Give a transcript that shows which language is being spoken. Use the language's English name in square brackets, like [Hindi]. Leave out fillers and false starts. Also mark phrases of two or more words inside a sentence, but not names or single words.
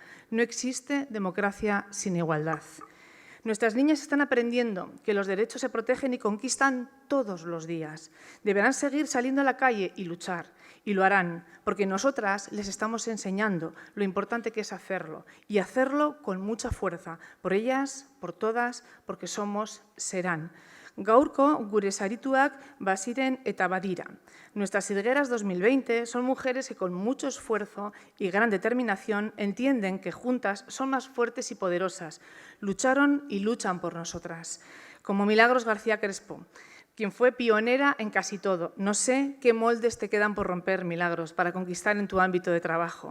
[Spanish] No existe democracia sin igualdad. Nuestras niñas están aprendiendo que los derechos se protegen y conquistan todos los días. Deberán seguir saliendo a la calle y luchar, y lo harán, porque nosotras les estamos enseñando lo importante que es hacerlo, y hacerlo con mucha fuerza, por ellas, por todas, porque somos, serán. [Basque] Gaurko gure sarituak baziren eta badira. [Spanish] Nuestras sirgueras 2020 son mujeres que con mucho esfuerzo y gran determinación entienden que juntas son más fuertes y poderosas. Lucharon y luchan por nosotras. Como Milagros García Crespo, quien fue pionera en casi todo. No sé qué moldes te quedan por romper, Milagros, para conquistar en tu ámbito de trabajo.